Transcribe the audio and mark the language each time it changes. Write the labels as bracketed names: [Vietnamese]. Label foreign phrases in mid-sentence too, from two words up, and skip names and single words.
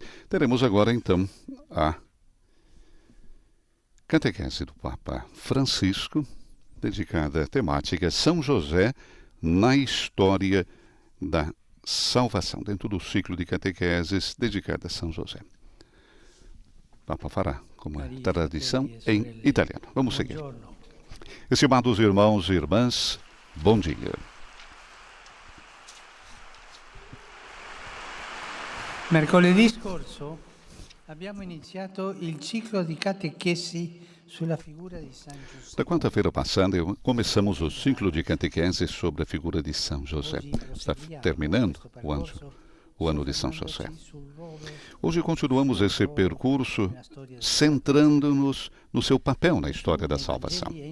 [Portuguese] Teremos agora, então, a catequese do Papa Francisco, dedicada à temática São José na história da salvação, dentro do ciclo de catequeses dedicado a São José. O Papa fará, como é tradição, em italiano. Vamos seguir. Estimados irmãos e irmãs, bom dia. [Italian] Mercoledì scorso abbiamo iniziato il ciclo di catechesi sulla figura di San Giuseppe. [Portuguese] Da quarta-feira passada, começamos o ciclo de catequese sobre a figura de São José. Está terminando o ano de São José. Hoje continuamos esse percurso centrando-nos no seu papel na história da salvação.